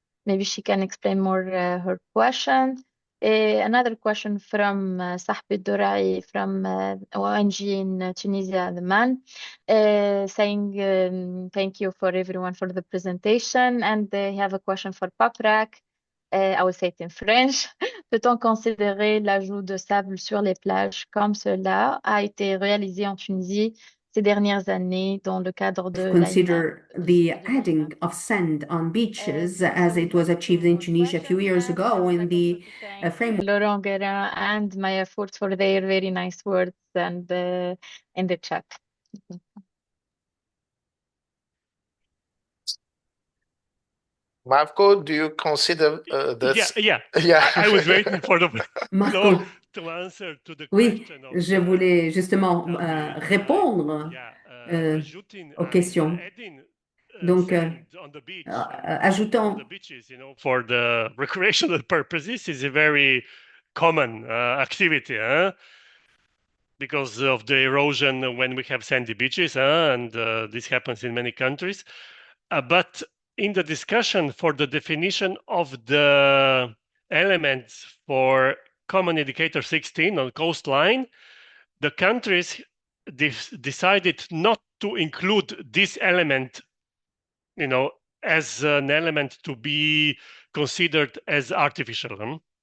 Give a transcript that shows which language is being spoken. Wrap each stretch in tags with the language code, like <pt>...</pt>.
<en>Maybe she can explain more her question. Another question from Sahbi Durai from ONG in Tunisia, the man, saying thank you for everyone for the presentation. And they have a question for PAP-RAC. I will say it in French.</en> <fr>Peut-on considérer l'ajout de sable sur les plages comme cela a été réalisé en Tunisie ces dernières années dans le cadre de</fr> <en>consider the adding of sand on beaches as it was achieved in Tunisia a few years ago in the framework. Laurent Guérin and Maya Furt for their very nice words and in the chat. Marco, do you consider this? Yeah. I was waiting for the Marco. To answer to the</en> <fr>Oui,</fr> <en>question of,</en> <fr>je voulais justement répondre aux questions. Donc, ajoutant</fr> <en>for the recreational purposes is a very common activity, because of the erosion when we have sandy beaches, and this happens in many countries. But in the discussion for the definition of the elements for Common Indicator 16 on coastline, the countries decided not to include this element, as an element to be considered as artificial.</en>